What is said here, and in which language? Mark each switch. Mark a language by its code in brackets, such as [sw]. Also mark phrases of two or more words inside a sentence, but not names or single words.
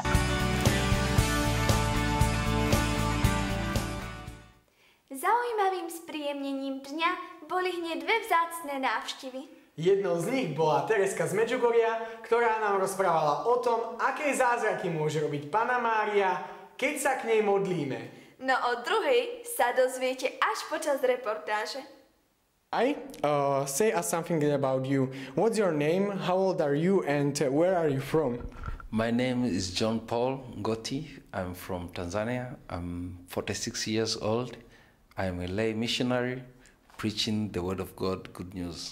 [sk] Zaujímavým spríjemnením dňa boli hneď dve vzácne návštevy. Jednou z nich bola Tereska z Medžugoria, ktorá nám rozprávala o tom, aké zázraky môže robiť Panna Mária, keď sa k nej modlíme. No o druhej sa dozviete až počas reportáže. [en] Say us something about you. What's your name, how old are you, and where are you from? My name is John Paul Ngoti. I'm from Tanzania. I'm 46 years old. I'm a lay missionary preaching the word of God, good news.